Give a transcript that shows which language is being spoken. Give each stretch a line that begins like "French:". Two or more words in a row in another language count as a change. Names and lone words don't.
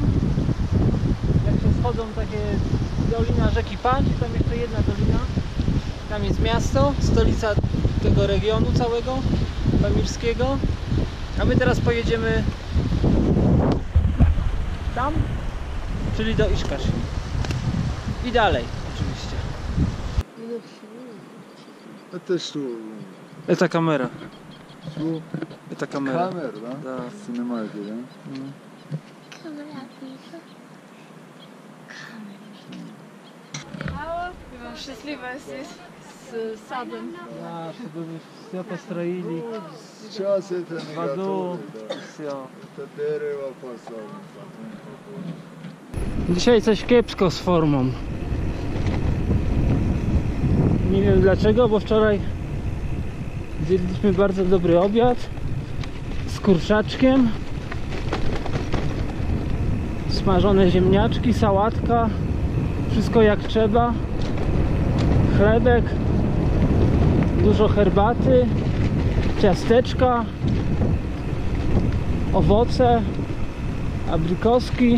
Polish: Jak się schodzą takie dolina rzeki Pańcz, tam jeszcze jedna dolina. Tam jest miasto, stolica tego regionu całego, pamirskiego. A my teraz pojedziemy tam, czyli do Iszkaszim. I dalej oczywiście.
Russian: Это что?
Polish: Ta kamera.
Russian: Что?
Polish: Ta kamera.
Russian: Камера, да? Да. Снимаете, да?
Polish: Szczęśliwa jesteś z sadem.
Russian: Да, чтобы все построили. Сейчас это не В аду. готово, да. Все. Это дерево посадим.
Polish: Dzisiaj coś kiepsko z formą. Nie wiem dlaczego, bo wczoraj zjedliśmy bardzo dobry obiad z kurczaczkiem, smażone ziemniaczki, sałatka, wszystko jak trzeba, chlebek, dużo herbaty, ciasteczka, owoce, abrikoski.